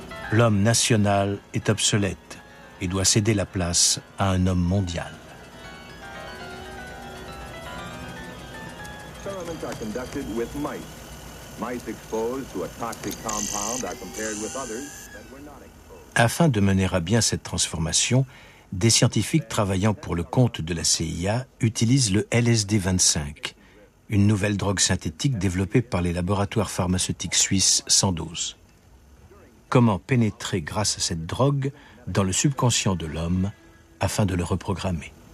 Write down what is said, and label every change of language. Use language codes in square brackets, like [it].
[fr] L'homme national est obsolète et doit céder la place à un homme mondial. [en] Experiments are conducted with mice. Mice exposed to a toxic compound are compared with others that were not exposed. [fr] Afin de mener à bien cette transformation, des scientifiques travaillant pour le compte de la CIA utilisent le LSD-25, une nouvelle drogue synthétique développée par les laboratoires pharmaceutiques suisses Sandoz. Comment pénétrer grâce à cette drogue dans le subconscient de l'homme afin de le reprogrammer.